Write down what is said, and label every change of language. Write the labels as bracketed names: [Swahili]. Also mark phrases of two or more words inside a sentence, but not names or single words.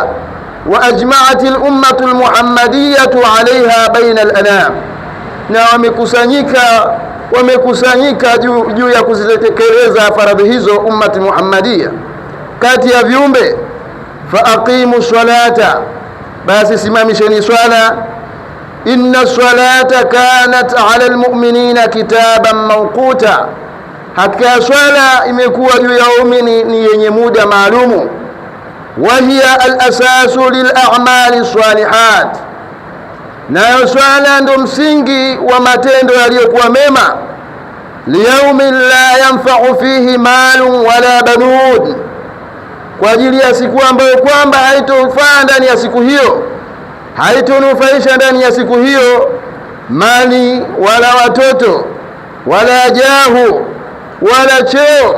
[Arabic] وأجمعت الأمة المحمدية عليها بين الأنام, [Swahili] na wamekusanyika juu ya kuzitekeleza faradhi hizo [Arabic] أمة محمدية [Swahili] kati ya viumbe. [Arabic] فأقيموا الصلاة, [Swahili] basi simamisheni swala. [Arabic] إن الصلاة كانت على المؤمنين كتابا موقوتا, [Swahili] hakika swala imekuwa juu ya waumini ni yenye muda maalumu. [Arabic] وهي الأساس للأعمال الصالحات, [Swahili] nayo swala ndo msingi wa matendo yaliyokuwa mema. [Arabic] ليوم لا ينفع فيه مال ولا بنون, [Swahili] kwa ajili ya siku ambayo kwamba haitofaa ndani ya siku hiyo, haitonufaisha ndani ya siku hiyo mali wala watoto wala jahu wala cheo.